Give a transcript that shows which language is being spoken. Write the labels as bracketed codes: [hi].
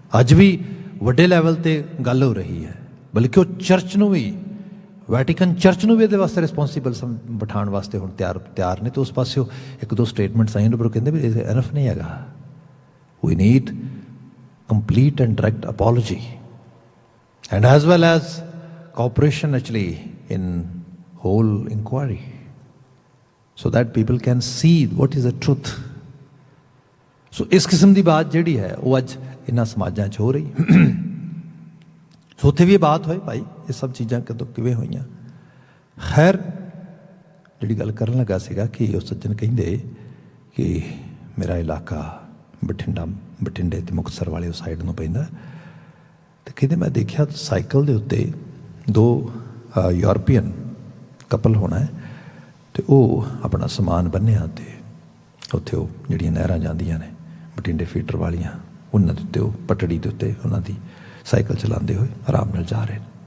[pa] ਅੱਜ ਵੀ ਵੱਡੇ ਲੈਵਲ 'ਤੇ ਗੱਲ ਹੋ ਰਹੀ ਹੈ, ਬਲਕਿ ਉਹ ਚਰਚ ਨੂੰ ਵੀ, ਵੈਟੀਕਨ ਚਰਚ ਨੂੰ ਵੀ ਇਹਦੇ ਵਾਸਤੇ ਰਿਸਪੋਂਸੀਬਲ ਬਿਠਾਉਣ ਵਾਸਤੇ ਹੁਣ ਤਿਆਰ ਨੇ। ਅਤੇ ਉਸ ਪਾਸਿਓ ਇੱਕ ਦੋ ਸਟੇਟਮੈਂਟਸ ਆਈਆਂ ਨੇ, ਪਰ ਉਹ ਕਹਿੰਦੇ ਵੀ ਇਹ ਐਨਫ ਨਹੀਂ ਹੈਗਾ। [en] We need complete and direct apology, and as well as cooperation actually in whole inquiry, so that people can see what is the truth. [pa] So ਇਸ ਕਿਸਮ ਦੀ ਬਾਤ ਜਿਹੜੀ ਹੈ ਉਹ ਅੱਜ ਇਹਨਾਂ ਸਮਾਜਾਂ 'ਚ ਹੋ ਰਹੀ। ਸੋ ਉੱਥੇ ਵੀ ਇਹ ਬਾਤ ਹੋਈ ਭਾਈ, ਇਹ ਸਭ ਚੀਜ਼ਾਂ ਕਦੋਂ ਕਿਵੇਂ ਹੋਈਆਂ। ਖੈਰ, ਜਿਹੜੀ ਗੱਲ ਕਰਨ ਲੱਗਾ ਸੀਗਾ ਕਿ ਉਹ ਸੱਜਣ ਕਹਿੰਦੇ ਕਿ ਮੇਰਾ ਇਲਾਕਾ ਬਠਿੰਡੇ ਅਤੇ ਮੁਕਤਸਰ ਵਾਲੇ ਉਸ ਸਾਈਡ ਨੂੰ ਪੈਂਦਾ, ਅਤੇ ਕਹਿੰਦੇ ਮੈਂ ਦੇਖਿਆ ਸਾਈਕਲ ਦੇ ਉੱਤੇ ਦੋ ਯੂਰਪੀਅਨ ਕਪਲ ਹੋਣਾ ਹੈ, ਅਤੇ ਉਹ ਆਪਣਾ ਸਮਾਨ ਬੰਨ੍ਹਿਆ, ਅਤੇ ਉੱਥੇ ਉਹ ਜਿਹੜੀਆਂ ਨਹਿਰਾਂ ਜਾਂਦੀਆਂ ਨੇ ਬਠਿੰਡੇ ਫੀਡਰ ਵਾਲੀਆਂ, ਉਹਨਾਂ ਦੇ ਉੱਤੇ ਉਹ ਪਟੜੀ ਦੇ ਉੱਤੇ ਉਹਨਾਂ ਦੀ ਸਾਈਕਲ ਚਲਾਉਂਦੇ ਹੋਏ ਆਰਾਮ ਨਾਲ ਜਾ ਰਹੇ।